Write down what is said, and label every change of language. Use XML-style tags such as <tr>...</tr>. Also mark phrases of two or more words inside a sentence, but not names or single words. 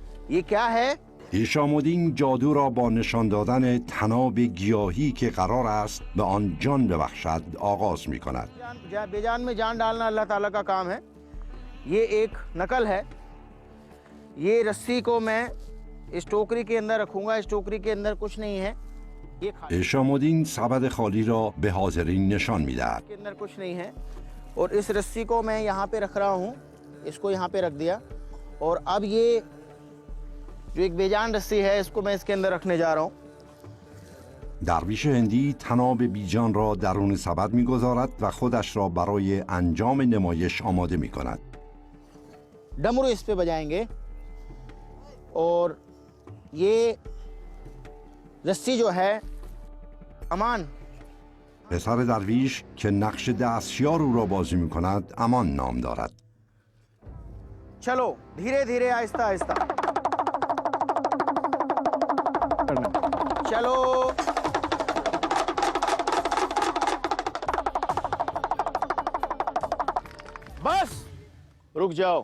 <hi>ये क्या है?</hi> <fa>ایشامودین جادو را با نشان دادن طناب گیاهی که قرار است به آن جان ببخشد آغاز می کند.</fa> <hi>बेजान में जान डालना</hi> <ar>الله تعالى</ar> <hi>का काम है। ये एक नकल है। ये रस्सी को मैं इस टोकरी के अंदर रखूंगा। इस टोकरी के अंदर कुछ नहीं है। ये</hi> <fa>ایشامودین سبد خالی را به حاضرین نشان می دهد.</fa> <hi>के अंदर कुछ नहीं है और इस रस्सी को मैं यहाँ पे रख रहा हूँ। इसको यहाँ पे रख दिया और अब ये जो एक बेजान रस्सी है इसको मैं इसके अंदर रखने जा रहा हूँ।</hi> <fa>درویش هندی طناب بیجان را درون سبد می‌گذارد و خودش را برای انجام نمایش آماده می‌کند.</fa> <hi>डमरू इस पे बजाएंगे और ये रस्सी जो है अमान,</hi> <fa>پسر درویش که نقش دستیار او را بازی می‌کند امان نام دارد.</fa> <hi>चलो धीरे धीरे आहिस्ता आहिस्ता चलो। बस रुक जाओ।</hi>